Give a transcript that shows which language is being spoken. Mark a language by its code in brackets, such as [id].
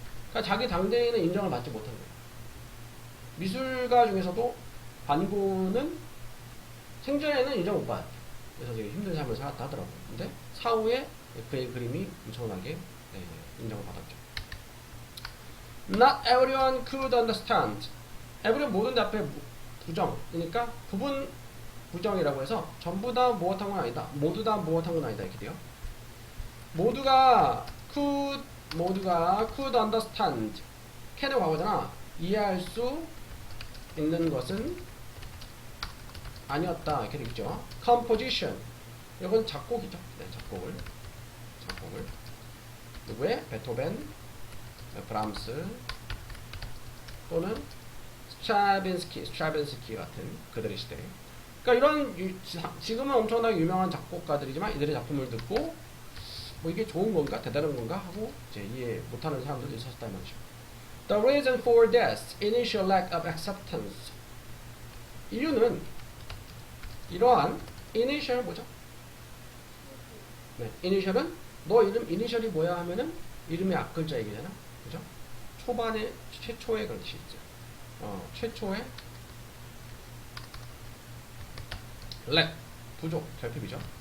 [ko] 그러니까 자기 당대에는 인정을 받지 못한 거예요. 미술가 중에서도 반고는 생전에는 인정 못 받았대. 그래서 되게 힘든 삶을 살았다 하더라고요. 근데 사후에 그의 그림이 엄청나게 인정을 받았죠. [en] Not everyone could understand. [ko] everyone 모든데 앞에 부정. 그러니까 부분 부정이라고 해서 전부 다 무엇한 건 아니다. 모두 다 무엇한 건 아니다. 이렇게 돼요. 모두가 [en] could understand. [ko] can의 과거잖아. 이해할 수 있는 것은 아니었다. 이렇게 되겠죠. composition. 이건 작곡이죠. 네, 작곡을. 누구의? 베토벤, 브람스 또는 스트라빈스키 같은 그들의 시대. 그러니까 이런 지금은 엄청나게 유명한 작곡가들이지만 이들의 작품을 듣고 뭐 이게 좋은 건가 대단한 건가 하고 이제 이해 못하는 사람들도 있었다 이 말이죠. [en] The reason for this initial lack of acceptance. [ko] 이유는 이러한 initial 뭐죠? 네, initial은 너 이름 이니셜이 뭐야 하면은 이름의 앞글자 얘기잖아. 그죠? 초반에 최초의 그런 뜻이 있죠. 최초의 lack 부족 결핍이죠.